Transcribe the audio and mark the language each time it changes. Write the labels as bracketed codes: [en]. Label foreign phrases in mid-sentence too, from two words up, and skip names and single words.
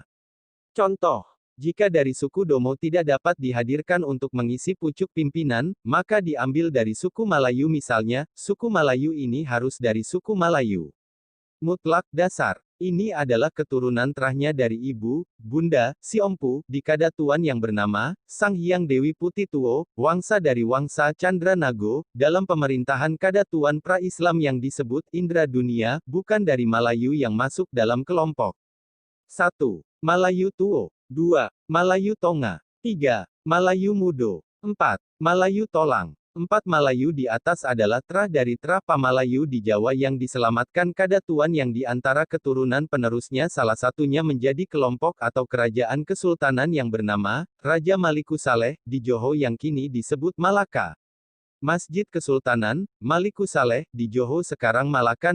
[id] Contoh. Jika dari suku Domo tidak dapat dihadirkan untuk mengisi pucuk pimpinan, maka diambil dari suku Malayu misalnya, suku Malayu ini harus dari suku Malayu. Mutlak dasar. Ini adalah keturunan terahnya dari ibu, bunda, si Ompu, di kadatuan yang bernama, Sang Hyang Dewi Putih Tuo, wangsa dari wangsa Chandra Nago, dalam pemerintahan kadatuan pra-Islam yang disebut Indra Dunia, bukan dari Malayu yang masuk dalam kelompok. 1. Malayu Tuo. 2. Malayu Tonga. 3. Malayu Mudo. 4. Malayu Tolang. 4 Malayu di atas adalah terah dari terah Pamalayu di Jawa yang diselamatkan Kadatuan yang di antara keturunan penerusnya salah satunya menjadi kelompok atau kerajaan kesultanan yang bernama Raja Maliku Saleh di Johor yang kini disebut Malaka. Masjid Kesultanan, Maliku Saleh, di Johor sekarang Malaka.